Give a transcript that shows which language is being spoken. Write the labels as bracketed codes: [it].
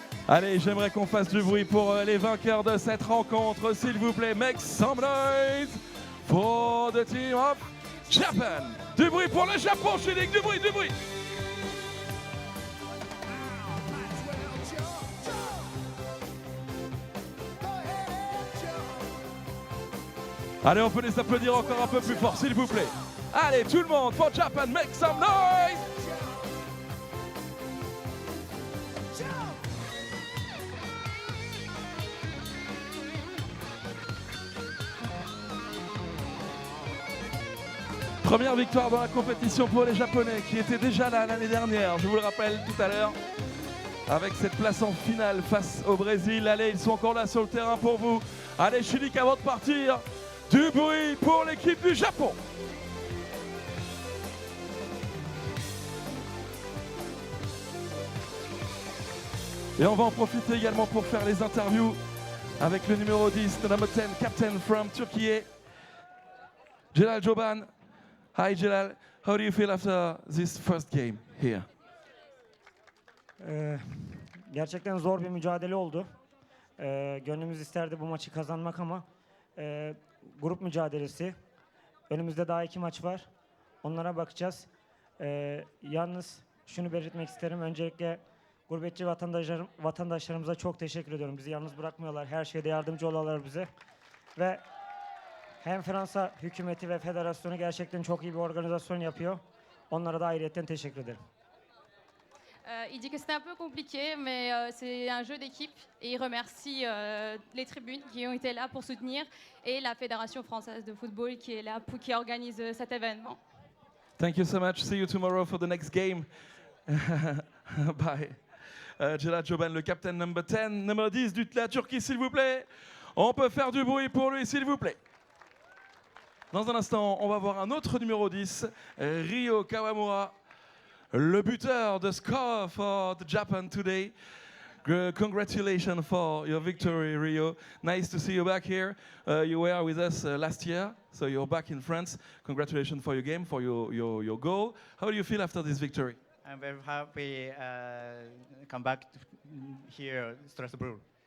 [fr] Allez, j'aimerais qu'on fasse du bruit pour les vainqueurs de cette rencontre, s'il vous plaît. [en] Make some noise for the team of Japan. [fr] Du bruit pour le Japon, Chilik, du bruit. Allez, on peut les applaudir encore un peu plus fort, s'il vous plaît. Allez, tout le monde, [en] for Japan, make some noise. [fr] Première victoire dans la compétition pour les Japonais qui étaient déjà là l'année dernière, je vous le rappelle tout à l'heure, avec cette place en finale face au Brésil. Allez, ils sont encore là sur le terrain pour vous. Allez, Chilik, avant de partir, du bruit pour l'équipe du Japon. Et on va en profiter également pour faire les interviews avec le numéro 10, [en] the number 10, captain from Turkey, [fr] Celal Çoban. [en] Hi Celal, how do you feel after this first game here? [tr] Gerçekten zor bir mücadele oldu. Gönlümüz isterdi bu maçı kazanmak ama grup mücadelesi. Önümüzde daha 2 maç var. Onlara bakacağız. Yalnız şunu belirtmek isterim. Öncelikle gurbetçi vatandaşlarımıza çok teşekkür ediyorum. Bizi yalnız bırakmıyorlar. Her şeyde yardımcı oluyorlar bize. Ve hem Fransa hükümeti ve federasyonu gerçekten çok iyi bir organizasyon yapıyor. Onlara da ayrıyetten teşekkür ederim. [fr] Il dit que c'était un peu compliqué, mais c'est un jeu d'équipe et il remercie les tribunes qui ont été là pour soutenir et la Fédération française de football qui est là, qui organise cet événement. [en] Thank you so much. See you tomorrow for the next game. Bye. [fr] Celal Çoban, le [en] captain number 10, [fr] numéro 10 de la Turquie, s'il vous plaît. On peut faire du bruit pour lui, s'il vous plaît. Dans un instant, on va voir un autre numéro 10, Ryo Kawamura, le buteur de score [en] for the Japan today. Congratulations for your victory, Rio. Nice to see you back here. You were with us last year, so you're back in France. Congratulations for your game, for your goal. How do you feel after this victory? I'm very happy come back here, Strasbourg.